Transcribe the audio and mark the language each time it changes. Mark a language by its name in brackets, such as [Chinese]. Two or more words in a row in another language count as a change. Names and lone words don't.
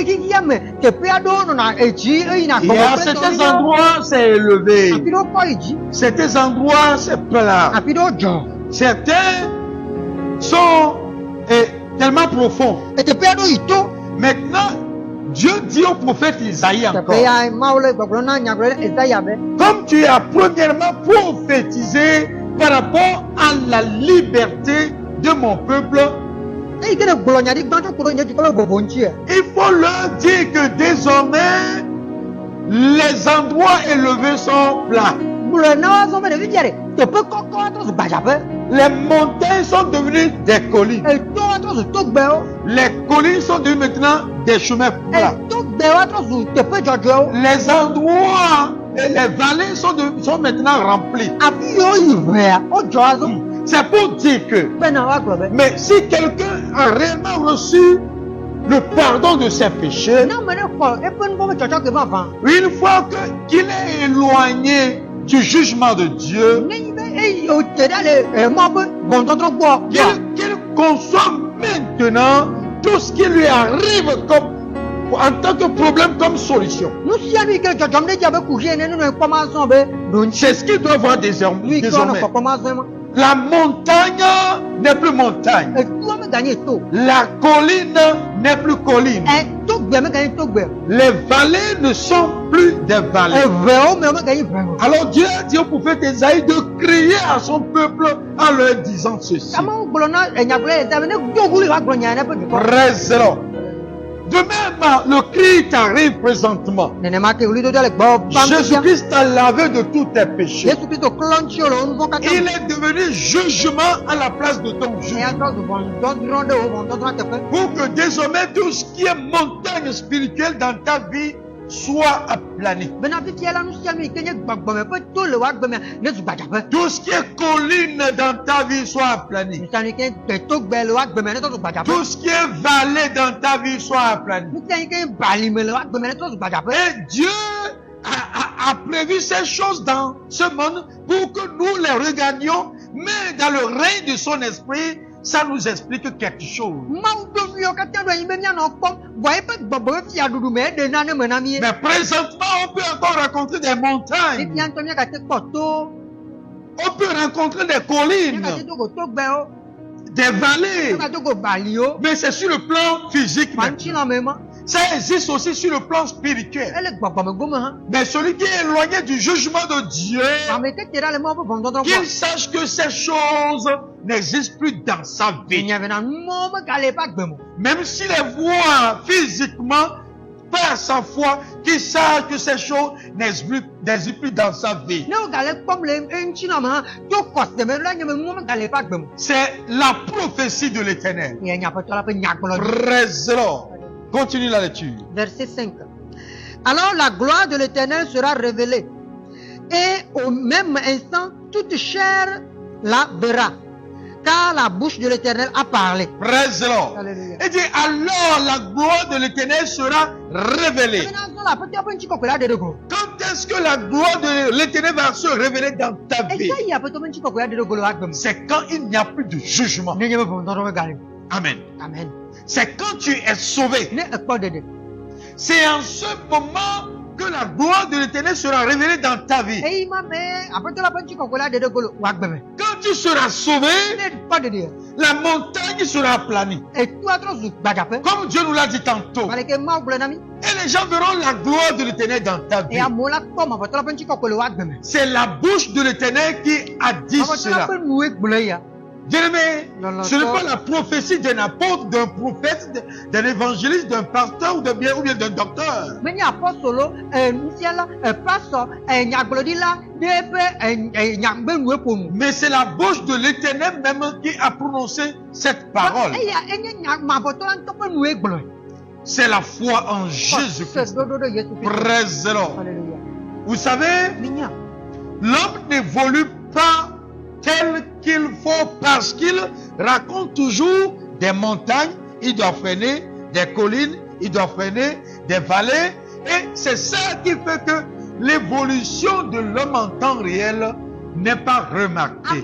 [French] Et à certains endroits, c'est élevé. Certains endroits, c'est plat. Certains sont tellement profonds. Maintenant, Dieu dit au prophète Isaïe encore, [Ewe] teƒe ya Mawu le gbɔgblɔm na nyagblɔɖila Esaya be, [French] comme tu as premièrement prophétisé par rapport à la liberté de mon peuple, [Ewe] eyi ke ne gblɔ nya ɖi gbãtɔ ku ɖo nye dukɔ le vovo ŋuti. [French] il faut leur dire que désormais, les endroits élevés sont plats. [Ewe] Gblɔ na wo azɔ be ɖevi bia ɖe teƒe kɔkɔ atrɔ zu gbadzaƒe. [French] Les montagnes sont devenues des collines. [Ewe] Eto atrɔ zu togbewo. [French] Les collines sont devenues maintenant des chemins plats. [Ewe] Togbewo atrɔ zu teƒe dzɔdzɔewo. [French] Les endroits et les vallées sont maintenant remplis. [Ewe] Afi yiwo yi ʋea wodzɔ azɔ. [French] C'est pour dire que, [Ewe] Bena woagblɔ be, [French] mais si quelqu'un a réellement reçu le pardon de ses péchés, [Ewe] ne ame ɖe xɔ eƒe nu vɔ̃ ƒe tsɔtsɔ ke vavã. [French] une fois qu'il est éloigné du jugement de Dieu, [Ewe] Ne nyi be eyi wote ɖa le mɔ ƒe ʋɔnudɔdrɔ̃ gbɔ. [French] qu'il conçoit maintenant tout ce qui lui arrive en tant que problème comme solution. [Ewe] Nu sia nu yi ke le dzɔdzɔm ɖe dzi abe kuvi ene ne nɔ ekpɔm azɔ be ɖo ŋuti. [French] C'est ce qu'il doit voir [Ewe] Nu [French] désormais. [Ewe] yi ke wonɔ kpɔkpɔm azɔ ma. [French] La montagne n'est plus montagne. [Ewe] Etoa meganye to. [French] La colline n'est plus colline. [Ewe] Togbe meganye togbe. [French] Les vallées ne sont plus des vallées. [Ewe] Eʋewo me meganye ʋewo. [French] Alors Dieu a dit au prophète Esaïe de crier à son peuple en leur disant ceci. [Ewe] Amewo gblɔ na nyagblɔɖila Esaya be ne do ʋuli woagblɔ nya ne ƒe dukɔ. [French] Présent. De même, le cri t'arrive présentement. [Ewe] Nenema ke ʋlidodo le gbɔ bam sia. [French] Jésus-Christ t'a lavé de tous tes péchés. [Ewe] Yesu Kristo klɔ ŋuti le wo nu vɔ̃ katã. [French] Il est devenu jugement à la place de ton juge. [Ewe] Eya trɔ zu ʋɔnudɔdrɔ̃ ɖe wo ʋɔnudɔdrɔ̃ teƒe. [French] Pour que désormais tout ce qui est montagne spirituelle dans ta vie soit aplani. [Ewe] Bena fifia la nu sia nu yi ke nye gbɔgbɔme ƒe to le woagbe me ne zu gbadzaƒe. [French] Tout ce qui est colline dans ta vie soit aplani. [Ewe] Nu sia nu yi ke nye togbe le woagbe me ne trɔ zu gbadzaƒe. [French] Tout ce qui est vallée dans ta vie soit aplani. [Ewe] Nu sia yi ke nye balime le woagbe me ne trɔ zu gbadzaƒe. [French] Et Dieu a prévu ces choses dans ce monde pour que nous les regardions, mais dans le règne de son esprit, ça nous explique quelque chose. [Ewe] Mawu ɖo nuyiwo katã ɖo anyi be míanɔ kpɔm, vɔ eƒe gbɔgbɔ ƒe fiaɖuɖu me eɖe nane me na mí. [French] Mais présentement, on peut encore rencontrer des montagnes. [Ewe] Fifia ŋutɔ míagate kpɔ to, [French] On peut rencontrer des collines, [Ewe] míagate dogo togbewo, [French] des vallées. [Ewe] míagate dogo baliwo. [French] Mais c'est sur le plan physique. [Ewe] Ma ŋuti [French] maintenant. [Ewe] nɔ me ma. [French] Ça existe aussi sur le plan spirituel. [Ewe] Ele gbɔgbɔme gome hã. [French] Mais celui qui est éloigné du jugement de Dieu, [Ewe] Ame ke te ɖa le Mawu ƒe ʋɔnudɔdrɔ̃ [French] qu'il [Ewe] gbɔ. [French] sache que ces choses n'existent plus dans sa vie. [Ewe] Enya bena numɔwo megale eƒe agbe me. [French] Même s'il les voit physiquement, par sa foi, qu'il sache que ces choses n'existent plus dans sa vie. [Ewe] Ne wogale kpɔm le eŋuti nɔ me hã, to kɔse me la nye be numɔwo megale eƒe agbe me. [French] C'est la prophétie de l'Éternel. [Ewe] Ye nye Aƒetɔ la ƒe nyagblɔɖi. [English] Praise the Lord. [French] Continue la lecture. Verset 5. Alors la gloire de l'Éternel sera révélée, et au même instant, toute chair la verra, car la bouche de l'Éternel a parlé. [English] Praise the Lord. [French] Alléluia. Et dit, alors la gloire de l'Éternel sera révélée. Quand est-ce que la gloire de l'Éternel va se révéler dans ta vie? C'est quand il n'y a plus de jugement. Amen. Amen. C'est quand tu es sauvé. [Ewe] Ne ekpɔ ɖeɖe. [French] C'est en ce moment que la gloire de l'Éternel sera révélée dans ta vie. [Ewe] Eyi ma me Aƒetɔ la ƒe ŋutikɔkɔe la ɖeɖe golo wo agbe me. [French] Quand tu seras sauvé, [Ewe] Ne ekpɔ ɖeɖe. [French] la montagne sera aplanie. [Ewe] Etu atrɔ zu gbadzaƒe. [French] Comme Dieu nous l'a dit tantôt. [Ewe] Ale ke Mawu gblɔ na mí. [French] Et les gens verront la gloire de l'Éternel dans ta vie. [Ewe] Eye amewo la kpɔm Aƒetɔ la ƒe ŋutikɔkɔe le wo agbe me. [French] C'est la bouche de l'Éternel qui a dit [Ewe] Aƒetɔ la [French] cela. [Ewe] ƒe nuwoe gblɔe ya. [French] Bien-aimé, Non, ce n'est non. pas la prophétie d'un apôtre, d'un prophète, d'un évangéliste, d'un pasteur ou bien d'un docteur. [Ewe] Menye apɔstolo, nufiala, pastor, nyagblɔɖila ɖe ƒe nyagbenuwoe ƒonu. [French] Mais c'est la bouche de l'Éternel même qui a prononcé cette parole. [Ewe] Eya enye Aƒetɔ la ŋutɔ ƒe nuwoe gblɔe. [French] C'est la foi en Jésus-Christ. [Ewe] Ɖoɖo ɖe Yesu Kristo. [English] Praise the Lord. [French] Alléluia. Vous savez, [Ewe] Minya. [French] l'homme n'évolue pas tel qu'il faut parce qu'il raconte toujours des montagnes, il doit freiner, des collines, il doit freiner, des vallées. Et c'est ça qui fait que l'évolution de l'homme en temps réel n'est pas remarquée.